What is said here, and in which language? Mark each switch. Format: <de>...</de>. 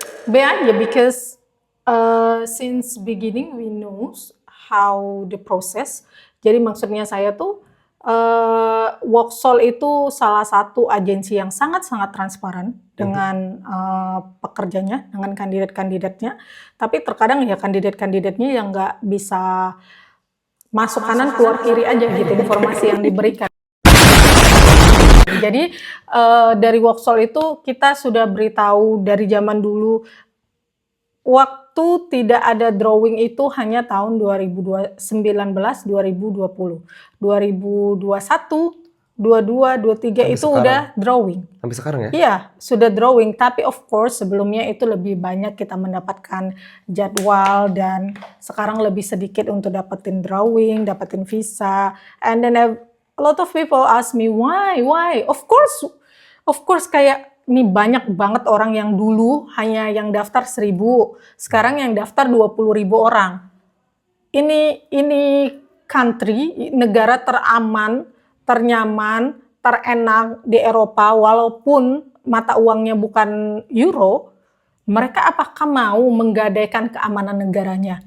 <id>B aja,</id> <en>because since beginning we knows how the process.</en> <id>Jadi maksudnya saya tuh Worksol itu salah satu agensi yang sangat-sangat transparan dengan pekerjanya, dengan kandidat-kandidatnya. Tapi terkadang ya kandidat-kandidatnya yang nggak bisa masuk kanan keluar kiri aja gitu informasi yang diberikan. Jadi dari Worksol itu kita sudah beritahu dari zaman dulu. Waktu tidak ada drawing itu hanya tahun 2019, 2020. 2021, 22, 23 itu sekarang, udah drawing. Sampai sekarang ya? Iya, sudah drawing. Tapi of course sebelumnya itu lebih banyak kita mendapatkan jadwal dan sekarang lebih sedikit untuk dapetin drawing, dapetin visa.</id> <en>And then a lot of people ask me why?</en> <id>Of course kayak ini banyak banget orang yang dulu hanya yang daftar 1.000, sekarang yang daftar 20.000 orang. Ini country, negara teraman, ternyaman, terenak di Eropa, walaupun mata uangnya bukan euro, mereka apakah mau menggadaikan keamanan negaranya?</id>